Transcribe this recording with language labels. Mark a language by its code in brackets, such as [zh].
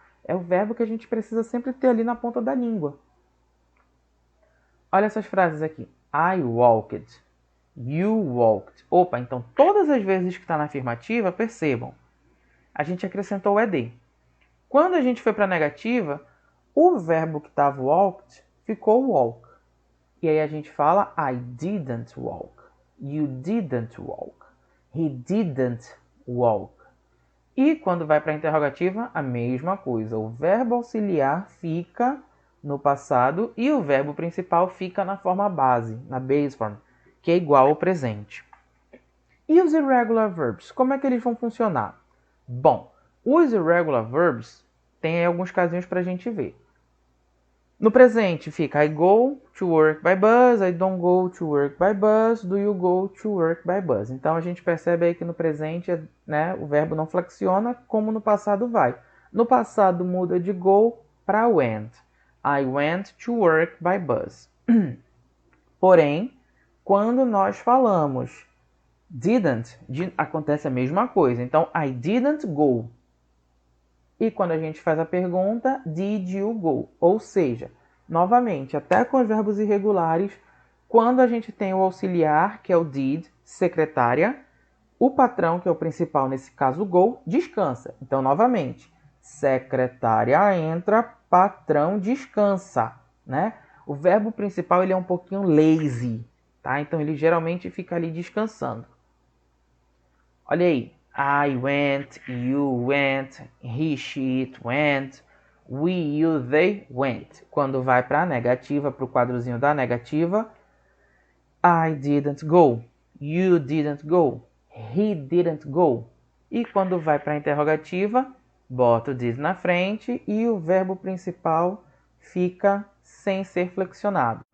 [pt] É o verbo que a gente precisa sempre ter ali na ponta da língua. Olha essas frases aqui. [en] I walked. You walked. [pt] Opa, então todas as vezes que está na afirmativa, percebam, a gente acrescentou o ed. Quando a gente foi para a negativa, o verbo que estava walked ficou walk. E aí a gente fala [en] I didn't walk. You didn't walk. He didn't walk. [pt] E quando vai para a interrogativa, a mesma coisa. O verbo auxiliar fica no passado e o verbo principal fica na forma base, na base form, que é igual ao presente. E os irregular verbs, como é que eles vão funcionar? Bom, os irregular verbs tem alguns casinhos para a gente ver. No presente fica [en] I go to work by bus, I don't go to work by bus, do you go to work by bus? [pt] Então a gente percebe aí que no presente, né, o verbo não flexiona como no passado vai. No passado muda de go para went. [en] I went to work by bus. [pt] Porém, quando nós falamos didn't, acontece a mesma coisa. Então, [en] I didn't go. [pt] E quando a gente faz a pergunta, [en] did you go? [pt] Ou seja, novamente, até com os verbos irregulares, quando a gente tem o auxiliar, que é o did, secretária, o patrão, que é o principal, nesse caso go, descansa. Então, novamente, secretária entra, patrão descansa, né? O verbo principal ele é um pouquinho lazy, tá? Então, ele geralmente fica ali descansando. Olha aí. [en] I went, you went, he, she, it went, we, you, they went. [pt] Quando vai para a negativa, para o quadrozinho da negativa, [en] I didn't go. You didn't go. He didn't go. [pt] E quando vai para a interrogativa, bota o did na frente e o verbo principal fica sem ser flexionado.